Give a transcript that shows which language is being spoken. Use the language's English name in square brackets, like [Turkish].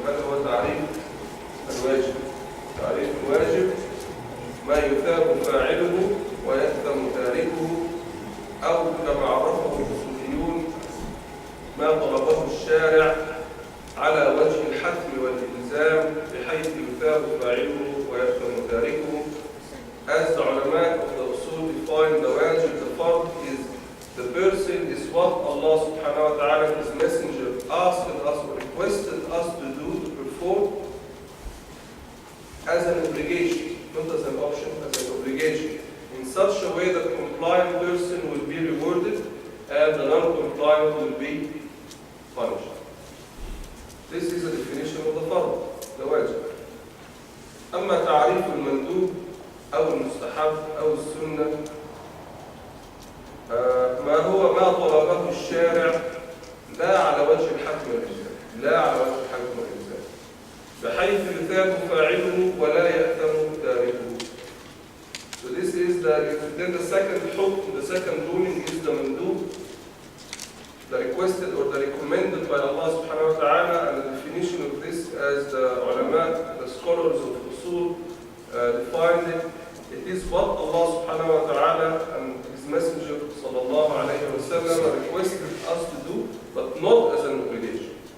[Arabic] هذا هو تعريف الواجب. تعريف الواجب ما يثاب فاعله ويأثم تاركه، أو كما عرفه الأصوليون ما طلبه الشارع على وجه الحتم والإلزام بحيث يثاب فاعله ويأثم تاركه. [English] As the ulama of the usul define the wajib, the fard is the person is what Allah subhanahu wa ta'ala, His messenger, asked us or requested us to do, to perform as an obligation, not as an option, as an obligation, in such a way that the compliant person will be rewarded and the non-compliant will be punished. This is a definition of the fard, the wajib. [Arabic] أما تعريف المندوب أو المستحب أو السنة ما هو ما طلبه الشارع لا على وجه الحتم والإلزام، لا على وجه الحتم والإلزام، بحيث يثاب فاعله ولا يأثم تاركه. [English] So this is then the second hukm, the second ruling is the mandub, the requested or the recommended by Allah subhanahu wa ta'ala, and the definition of this as the ulama, the scholars of usul defined it. It is what Allah subhanahu wa ta'ala and His Messenger sallallahu alayhi wa sallam requested us to do, but not as an obligation.